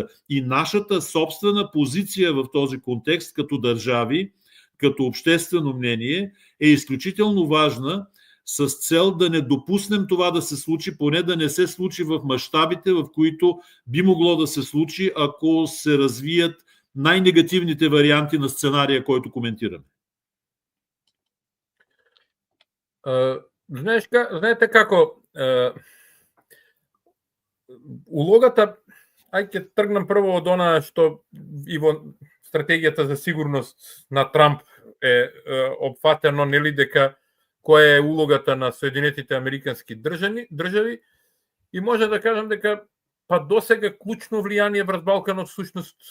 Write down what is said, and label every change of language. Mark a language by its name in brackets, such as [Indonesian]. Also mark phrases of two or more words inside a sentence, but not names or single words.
[Bulgarian] И нашата собствена позиция в този контекст като държави, като обществено мнение е изключително важна, с цел да не допуснем това да се случи, поне да не се случи в мащабите, в които би могло да се случи, ако се развият най-негативните варианти на сценария, който коментираме. [Macedonian] Знаете како, улогата, ќе тргнам прво од она што и во стратегијата за сигурност на Трамп е опфатено, нели, дека која е улогата на Соединетите американски држави, и може да кажам дека па досега клучно влијание врз Балканот всушност